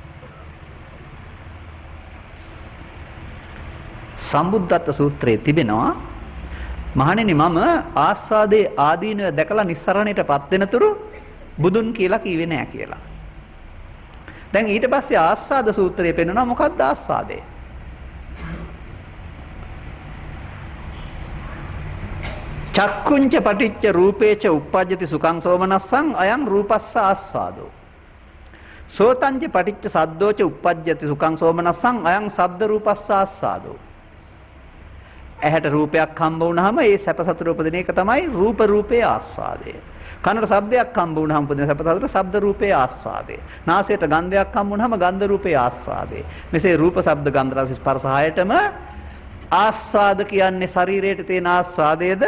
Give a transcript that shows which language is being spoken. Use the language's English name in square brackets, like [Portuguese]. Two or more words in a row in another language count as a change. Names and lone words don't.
[Sinhala] සම්බුද්ධත්ව සූත්‍රයේ තිබෙනවා මහණෙනි මම ආස්වාදේ ආදීනව දැකලා නිස්සරණයටපත් වෙනතුරු බුදුන් කියලා කිව්වේ නෑ කියලා. දැන් ඊට පස්සේ ආස්වාද සූත්‍රයේ පෙන්වනවා මොකක්ද ආස්වාදේ? [Pali] චක්කුංච පටිච්ච රූපේච uppajjati සුඛං සෝමනස්සං අයං රූපස්ස ආස්වාදෝ. සෝතංච පටිච්ච සද්දෝච uppajjati සුඛං සෝමනස්සං අයං සද්ද රූපස්ස ආස්වාදෝ. [Sinhala] ඇහැට රූපයක් හම්බ වුණාම ඒ සැප සතුට උපදින එක තමයි රූප රූපේ ආස්වාදය. කනට ශබ්දයක් හම්බ වුණාම උපදින සැප සතුට ශබ්ද රූපේ ආස්වාදය. නාසයට ගන්ධයක් හම්බ වුණාම ගන්ධ රූපේ ආස්වාදය. මෙසේ රූප ශබ්ද ගන්ධ රස ස්පර්ශ හයටම ආස්වාද කියන්නේ ශරීරයට තියෙන ආස්වාදයේද?